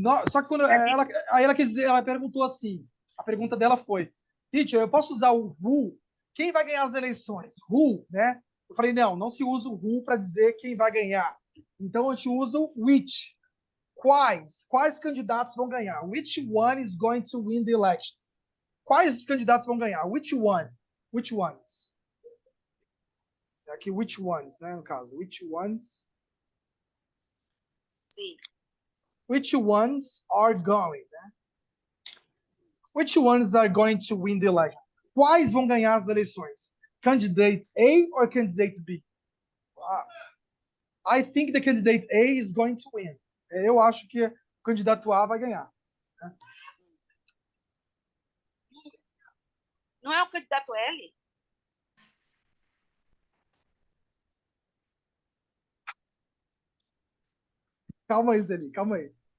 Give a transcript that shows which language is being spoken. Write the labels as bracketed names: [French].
[Portuguese] Só que quando aí ela quis dizer, ela perguntou assim, a pergunta dela foi, teacher, eu posso usar o who? Quem vai ganhar as eleições? Who, né? Eu falei, não se usa o who para dizer quem vai ganhar. Então a gente usa o which. Quais candidatos vão ganhar? [English] Which one is going to win the elections? [Portuguese] Quais candidatos vão ganhar? [English] Which one? Which ones? [Portuguese] Aqui, [English] which ones, [Portuguese] né, no caso. [English] Which ones? [Portuguese] Sim. [English] Which ones are going, né? Which ones are going to win the election? [Portuguese] Quais vão ganhar as eleições? [English] Candidate A or candidate B? I think the candidate A is going to win. [Portuguese] Eu acho que o candidato A vai ganhar. Né? Não é o candidato L? Calma aí, Zeli, calma aí.